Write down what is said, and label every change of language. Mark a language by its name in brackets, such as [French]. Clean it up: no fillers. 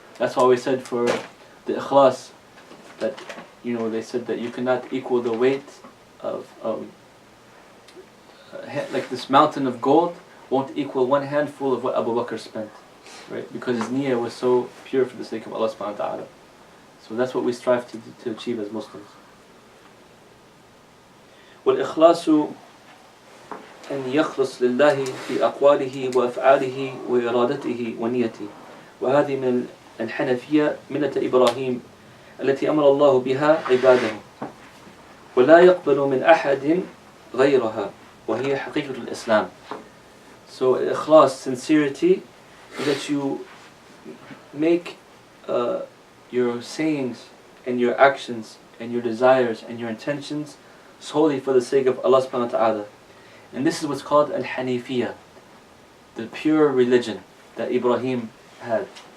[English] That's why we said for the ikhlas, that, you know, they said that you cannot equal the weight of like this mountain of gold won't equal one handful of what Abu Bakr spent. Right? Because his niyyah was so pure for the sake of Allah subhanahu wa ta'ala. So that's what we strive to achieve as Muslims. [Arabic] والإخلاص أن يخلص لله في أقواله وأفعاله وإرادته ونيته، وهذه من الحنفية ملة إبراهيم التي أمر الله بها عباده، ولا يقبل من أحد غيرها، وهي حقيقة الإسلام. [English] So إخلاص, sincerity, is that you make your sayings and your actions and your desires and your intentions solely for the sake of Allah subhanahu wa ta'ala. And this is what's called Al-Hanifiyah, the pure religion that Ibrahim had.